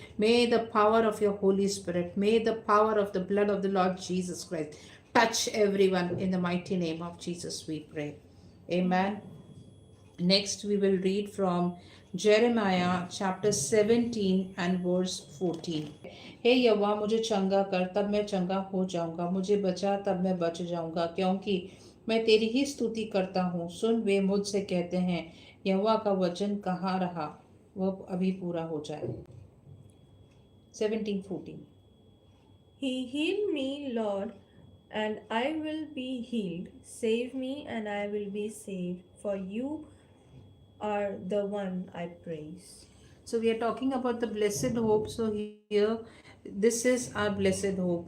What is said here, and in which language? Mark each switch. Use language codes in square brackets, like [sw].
[en] May the power of your Holy Spirit, may the power of the blood of the Lord Jesus Christ touch everyone in the mighty name of Jesus, we pray. Amen. Next, we will read from Jeremiah chapter 17 and verse 14. [hi] हे यहोवा मुझे चंगा कर, तब मैं चंगा हो जाऊंगा। मुझे बचा, तब मैं बच जाऊंगा, क्योंकि मैं तेरी ही स्तुति करता हूँ। सुन, वे मुझसे कहते हैं, यहोवा का वचन कहाँ रहा, वह अभी पूरा हो जाए। [en] 17:14. He healed me, Lord, and I will be healed. Save me, and I will be saved, for you are the one I praise. So we are talking about the blessed hope. So here, this is our blessed hope.